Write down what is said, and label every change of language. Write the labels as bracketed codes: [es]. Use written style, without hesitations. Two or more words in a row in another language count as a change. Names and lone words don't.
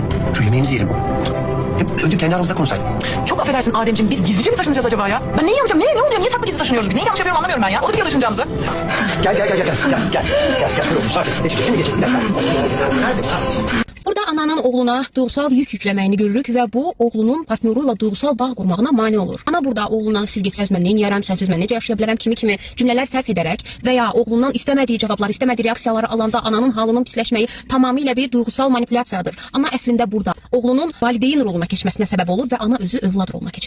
[tr] Şu yemeğimizi yiyelim. Hep önce kendi aramızda konuşsaydık. Çok affedersin Ademciğim, biz gizlice mi taşınacağız acaba ya? Ben neyi yanlış yapıyorum? Ne oluyor? Niye saklı gizli taşınıyoruz biz? Neyi yanlış yapıyorum anlamıyorum ben ya. O da biliyor taşınacağımızı. Gel. Dur oğlum, sakin. Şimdi geçelim. Gel. Nerede? [az] Burada ananın oğluna duygusal yük yükləməyini görürük və bu oğlunun partnyoruyla duygusal bağ qurmağına mane olur. Ana burada oğluna siz getsəz mən neyniyərəm, sənsiz mən necə yaşaya bilərəm kimi cümlələr sərf edərək və ya oğlundan istəmədiyi cavablar, istəmədiyi reaksiyaları alanda ananın halının pisləşməyi tamamilə bir duygusal manipulyasiyadır. Ana əslində burada oğlunun valideyn roluna keçməsinə səbəb olur və ana özü övlad roluna keçir.